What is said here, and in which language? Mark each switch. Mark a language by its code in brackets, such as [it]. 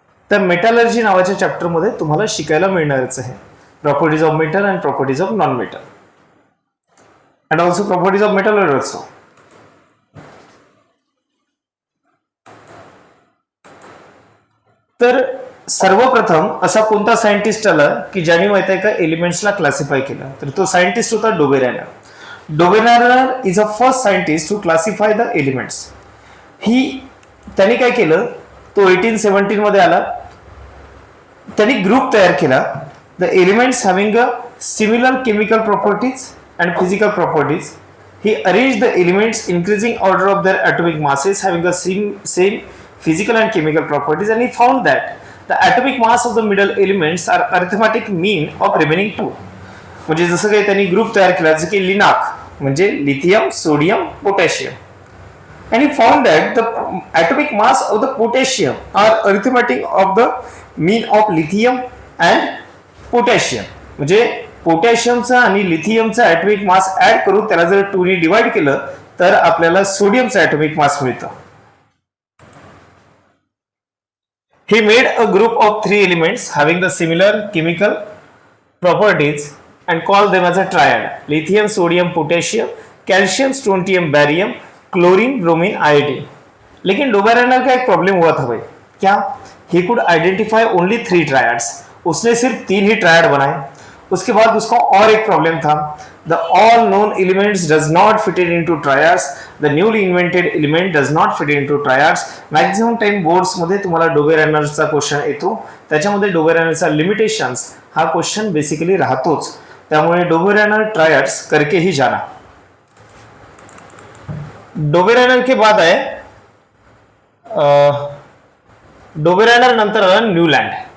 [mr] तर मेटलर्जी नावाच्या चॅप्टरमध्ये तुम्हाला शिकायला मिळणारच आहे [en] Properties of metal and properties of non metal and also properties of metal also. [mr] तर सर्वप्रथम असा कोणता सायंटिस्ट आला की ज्याने माहिती आहे का एलिमेंट्सला क्लासिफाय केलं, तर तो सायंटिस्ट होता डोबेरेनर. [en] Dobereiner is a first scientist to classify the elements. [mr] त्याने काय केलं, तो 1817 मध्ये आला. त्यांनी ग्रुप तयार केला, [en] The elements having a similar chemical properties and physical properties. He arrange the elements increasing order of their atomic masses having a same physical and chemical properties, and he found that the atomic mass of the middle elements are arithmetic mean of remaining two. [mr] म्हणजे जसं काही त्यांनी group तयार केला, जसं की लिनाक म्हणजे lithium, sodium, potassium. [en] And he found that the atomic mass of the potassium are arithmetic of the mean of lithium and potassium. [mr] म्हणजे पोटॅशियमचा आणि लिथियमचा ॲटॉमिक मास ऍड करून त्याला जर 2 ने डिवाइड केलं तर आपल्याला सोडियमचा ॲटॉमिक मास मिळतं. [en] He made a group of 3 elements having the similar chemical properties and called them as a triad: lithium, sodium, potassium, calcium, strontium, barium, chlorine, bromine, iodine. [hi] लेकिन डोबेरेनर का एक प्रॉब्लम हुआ था भाई. क्या? [en] He could identify only 3 triads. [hi] उसने सिर्फ 3 ही triad बनाए. उसके बाद उसका और एक प्रॉब्लम था. [en] The all known elements does not fit into triads. The newly invented element does not fit into triads. [mr] Maximum time boards मध्ये तुम्हाला डोबेरेनरचा क्वेश्चन येतो. त्याच्यामध्ये डोबेरेनरचा लिमिटेशन्स हा क्वेश्चन बेसिकली राहतोच. त्यामुळे [hi] डोबेरेनर ट्रायड्स करके ही जाना. [mr] डोबेरेनर [hi] के बाद [mr] आहे डोबेरेनर नंतर आला न्यूलँड.